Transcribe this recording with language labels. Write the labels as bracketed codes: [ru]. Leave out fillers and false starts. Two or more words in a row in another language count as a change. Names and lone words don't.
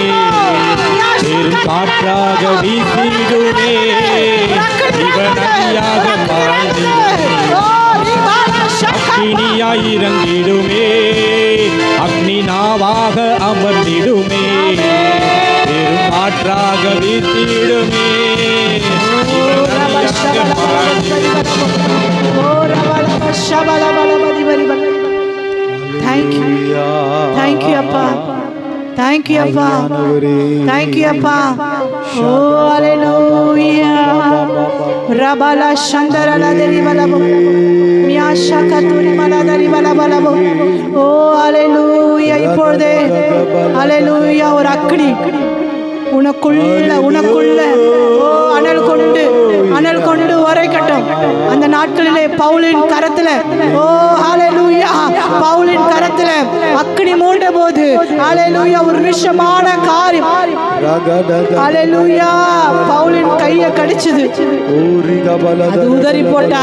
[ta] பெரும் காற்றாக வீசிடுமே சிவநதியாக பாய்ந்திடுமே அக்னியாய் இறங்கிடுமே அக்னி நாவாக அமர்ந்திடுமே பெரும் காற்றாக வீசிடுமே சிவநதியாக பாய்ந்திடுமே. [en] Thank you. Thank you, Appa. Thank you, Appa. Thank you, Appa. Oh, hallelujah. Rabala Shandarala Deri Balabo. Miyasha Katuri Maladari Balabo. Oh, hallelujah. [ta] இப்பொழுதே hallelujah ஒரு அக்கினி உனக்குள்ள ஓ அனல் கொண்டு உரைக்கட்டும். அந்த நாட்களிலே பவுலின் கரத்துல ஓ ஹalleluya பவுலின் கரத்துல அக்கினி மூண்ட போது ஹalleluya ஒரு விஷமான காரியம் ஹalleluya பவுலின் கையை கடிச்சது, அது உதறி போட்டா.